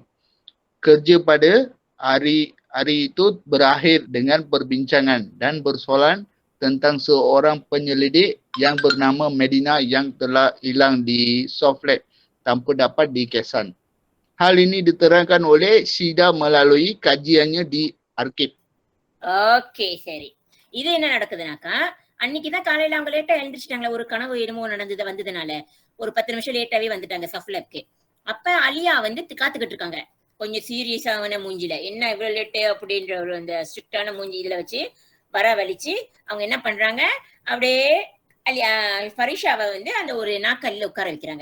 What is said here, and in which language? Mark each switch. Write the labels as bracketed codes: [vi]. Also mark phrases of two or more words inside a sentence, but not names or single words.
[ms] Kerja pada hari itu berakhir dengan perbincangan dan bersoalan tentang seorang penyelidik yang bernama Medina yang telah hilang di soft lab tanpa dapat dikesan. Hal ini diterangkan oleh Shida melalui kajiannya di arkib. [ta] ஓகே சரி. இது என்ன நடக்குதுனாக்கா அன்னைக்குதான் காலையில அவங்க லேட்டா எழுந்திரிச்சிட்டாங்களே, ஒரு கனவு என்னமோ வந்ததுனால ஒரு 10 நிமிஷம் லேட்டாவே வந்துட்டாங்க சஃப்லப்க்கு. அப்ப அலியா வந்து காத்துக்கிட்டு இருக்காங்க கொஞ்சம் சீரியஸான மூஞ்சில, என்ன இவ்வளவு லேட்டு அப்படின்ற ஒரு அந்த ஸ்ட்ரிக்டான மூஞ்சி இதுல வச்சு வரவழிச்சு அவங்க என்ன பண்றாங்க, அப்படியே அலியா ஃபரிஷாவை வந்து அந்த ஒரு நாக்கல்ல உட்கார வைக்கிறாங்க.